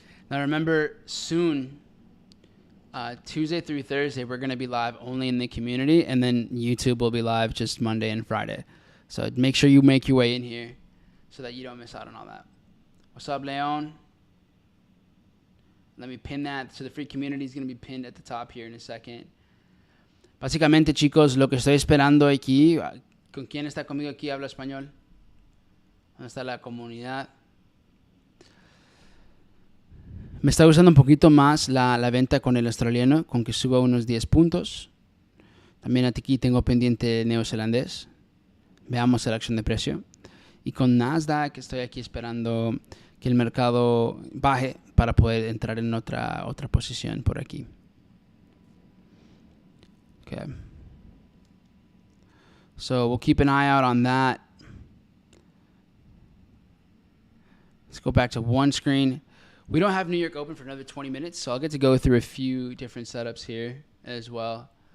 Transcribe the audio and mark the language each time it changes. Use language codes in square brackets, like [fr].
[en] Now remember, soon, Tuesday through Thursday, we're going to be live only in the community, and then YouTube will be live just Monday and Friday. So make sure you make your way in here so that you don't miss out on all that. What's up, Leon? Let me pin that. So the free community is going to be pinned at the top here in a second. [es] Básicamente, chicos, lo que estoy esperando aquí, ¿con quién está conmigo aquí? Habla español. ¿Dónde está la comunidad? Me está gustando un poquito más la venta con el australiano, con que suba unos 10 puntos. También aquí tengo pendiente neozelandés. Veamos la acción de precio. Y con Nasdaq estoy aquí esperando que el mercado baje para poder entrar en otra posición por aquí. [en] Okay. So we'll keep an eye out on that. Let's go back to one screen. We don't have New York open for another 20 minutes, so I'll get to go through a few different setups here as well.